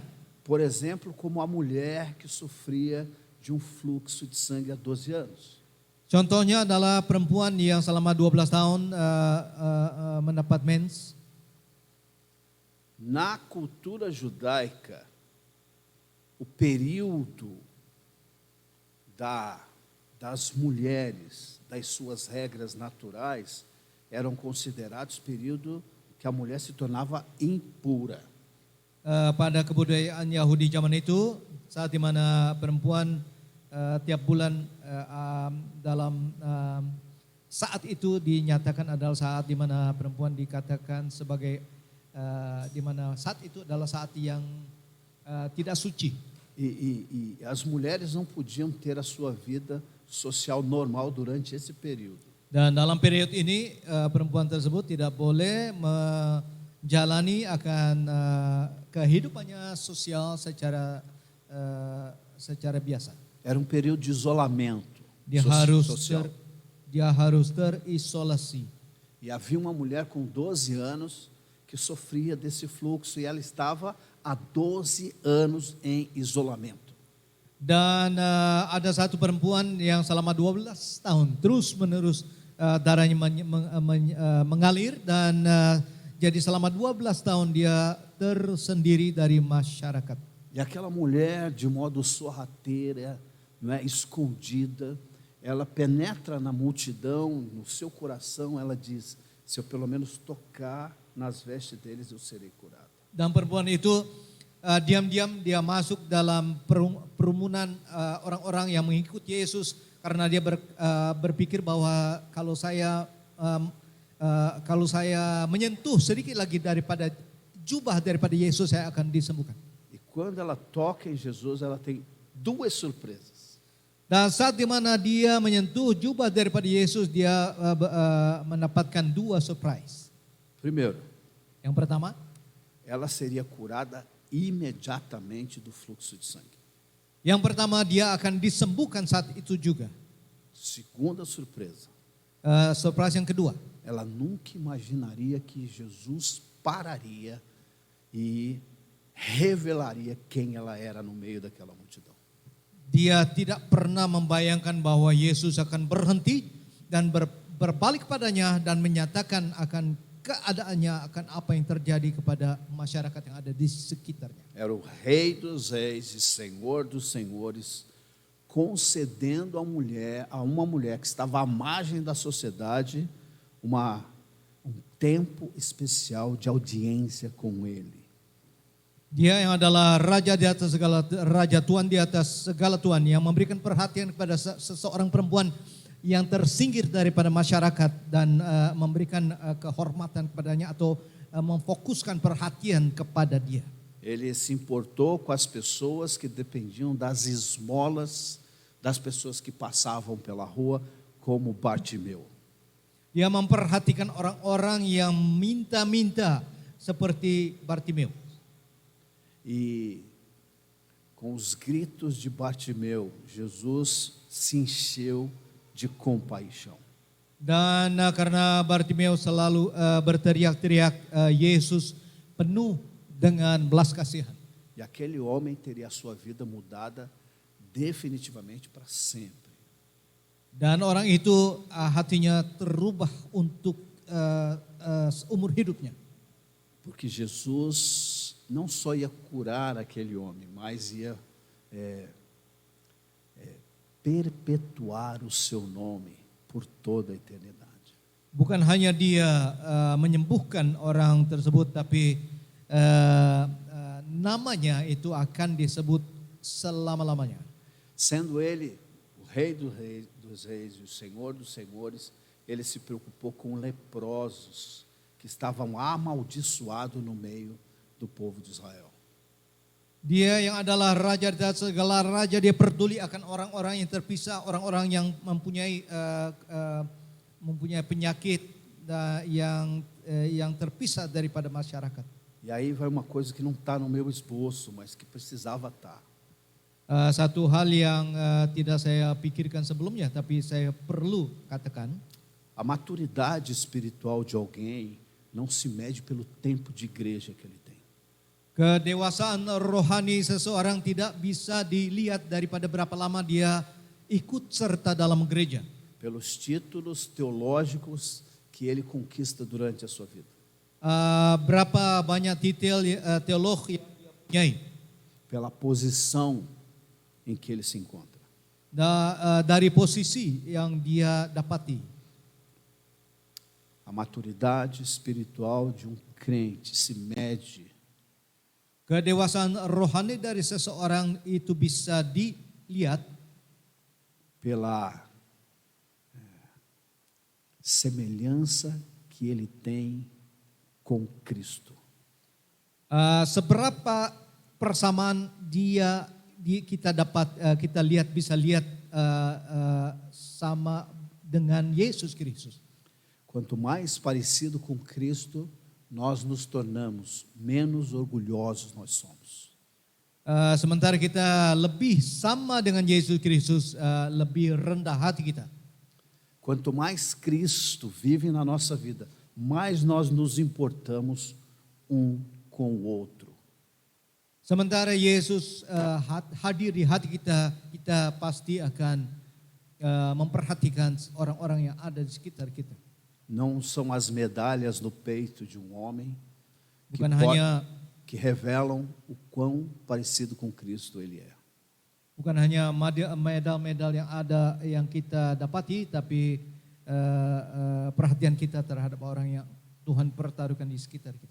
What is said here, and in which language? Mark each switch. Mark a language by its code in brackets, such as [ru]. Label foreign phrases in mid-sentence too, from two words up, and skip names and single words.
[pt] Por exemplo, como a mulher que sofria de um fluxo de sangue há 12 anos. [id] Contohnya adalah perempuan yang selama 12 tahun mendapat mens. [pt] Na cultura judaica, o período das mulheres, das suas regras naturais, eram considerados período que a mulher se tornava impura. [id] Pada kebudayaan Yahudi zaman itu, saat di mana perempuan tiap bulan dalam saat itu dinyatakan adalah saat di mana perempuan dikatakan sebagai di mana saat itu adalah saat yang tidak suci. [pt] E as mulheres não podiam ter a sua vida social normal durante esse período. [id] Dan dalam periode ini perempuan tersebut tidak boleh menjalani akan kehidupannya sosial secara biasa. [pt] Era um período de isolamento social. [id] Dia harus terisolasi. [pt] E havia uma mulher com 12 anos que sofria desse fluxo e ela estava há 12 anos em isolamento. [id] Dan ada satu perempuan yang selama 12 tahun terus-menerus darahnya mengalir dan jadi selama 12 tahun dia tersendiri dari masyarakat. [pt] E aquela mulher, de modo sorrateira, não é, escondida, ela penetra na multidão, no seu coração, ela diz: se eu pelo menos tocar nas vestes deles eu serei curado. [id] Dan perempuan itu diam-diam dia masuk dalam kerumunan orang-orang yang mengikuti Yesus karena dia berpikir bahwa kalau saya menyentuh sedikit lagi daripada jubah daripada Yesus, saya akan disembuhkan. [pt] E quando ela toca em Jesus, ela tem duas surpresas. [id] Dan saat di mana dia menyentuh jubah daripada Yesus, dia mendapatkan dua surprise. [pt] Primeiro, [id] Yang pertama, [pt] ela seria curada imediatamente do fluxo de sangue. [id] Yang pertama dia akan disembuhkan saat itu juga. [pt] Segunda surpresa, [id] Surprise yang kedua, [pt] ela nunca imaginaria que Jesus pararia e revelaria quem ela era no meio daquela multidão. [id] dia tidak pernah membayangkan bahwa Yesus akan berhenti dan berbalik kepadanya dan menyatakan akan keadaannya, akan apa yang terjadi kepada masyarakat yang ada di sekitarnya. [pt] Era o Rei dos Reis e Senhor dos Senhores, concedendo a uma mulher que estava à margem da sociedade um tempo especial de audiência com ele. [id] Dia yang adalah raja di atas segala raja, Tuhan di atas segala Tuhan, yang memberikan perhatian kepada seseorang perempuan yang tersinggir daripada masyarakat dan memberikan kehormatan kepadanya atau memfokuskan perhatian kepada dia. [pt] Ele se importou com as pessoas que dependiam das esmolas das pessoas que passavam pela rua, como Bartimeu. [id] Dia memperhatikan orang-orang yang minta-minta seperti Bartimeu. [pt] E com os gritos de Bartimeu, Jesus se encheu de compaixão. [id] Dan karena Bartimeu selalu berteriak-teriak, Yesus penuh dengan belas kasihan. [pt] E aquele homem teria a sua vida mudada definitivamente para sempre. [id] Dan orang itu hatinya terubah untuk seumur hidupnya. [pt] Porque Jesus não só ia curar aquele homem, mas ia perpetuar o seu nome por toda a eternidade. [id] Bukan hanya dia menyembuhkan orang tersebut, tapi namanya itu akan disebut selama-lamanya. [pt] Sendo ele o Rei dos Reis e o Senhor dos Senhores, ele se preocupou com leprosos que estavam amaldiçoados no meio do povo de Israel. [id] Dia yang adalah raja di atas segala raja, dia peduli akan orang-orang yang terpisah, orang-orang yang mempunyai penyakit yang terpisah daripada masyarakat. [pt] E aí vai uma coisa que não está no meu esboço, mas que precisava estar. [id] Satu hal yang tidak saya pikirkan sebelumnya, tapi saya perlu katakan. [pt] A maturidade espiritual de alguém não se mede pelo tempo de igreja que ele tem. [id] Kedewasaan rohani seseorang tidak bisa dilihat daripada berapa lama dia ikut serta dalam gereja. [pt] Pelos títulos teológicos que ele conquista durante a sua vida. [id] Berapa banyak titel teolog yang dia punyai. [pt] Pela posição em que ele se encontra. [id] Dari posisi yang dia dapati. [pt] A maturidade espiritual de um crente se mede. [id] Kedewasaan rohani dari seseorang itu bisa dilihat [pt] pela semelhança que ele tem com Cristo. [id] Seberapa persamaan kita bisa lihat sama dengan Yesus Kristus. [pt] Quanto mais parecido com Cristo, nós nos tornamos, menos orgulhosos nós somos. [id] Sementara kita lebih sama dengan Yesus Kristus, lebih rendah hati kita. [pt] Quanto mais Cristo vive na nossa vida, mais nós nos importamos um com o outro. [id] Sementara Yesus hadir di hati kita, kita pasti akan memperhatikan orang-orang yang ada di sekitar kita. [pt] Não são as medalhas no peito de um homem que revelam o quão parecido com Cristo ele é. [id] Bukan hanya medal-medal yang ada yang kita dapati, tapi perhatian kita terhadap orang yang Tuhan pertaruhkan di sekitar kita.